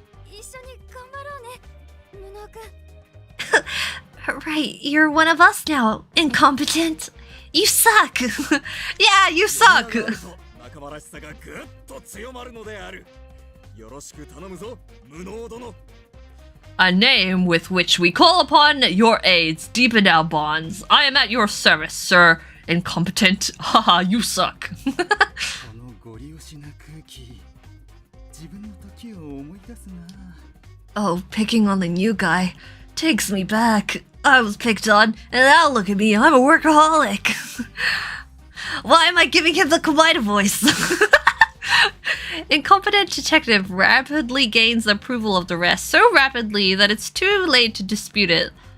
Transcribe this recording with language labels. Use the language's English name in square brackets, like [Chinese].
[Japanese] 一緒に頑張ろうね、無能くん。 [English] Right, you're one of us now, incompetent. You suck! Yeah, you suck! [Japanese] 仲間らしさがぐっと強まるのである。よろしく頼むぞ、無能殿。 [English] A name with which we call upon your aids, deepen our bonds. I am at your service, sir. Incompetent. Haha, you suck. [Japanese] このご利用しな空気、自分の時を思い出すな。 [English] Oh, picking on the new guy takes me back. I was picked on, and now look at me, I'm a workaholic. Why am I giving him the Kawaii voice? Incompetent detective rapidly gains the approval of the rest, so rapidly that it's too late to dispute it.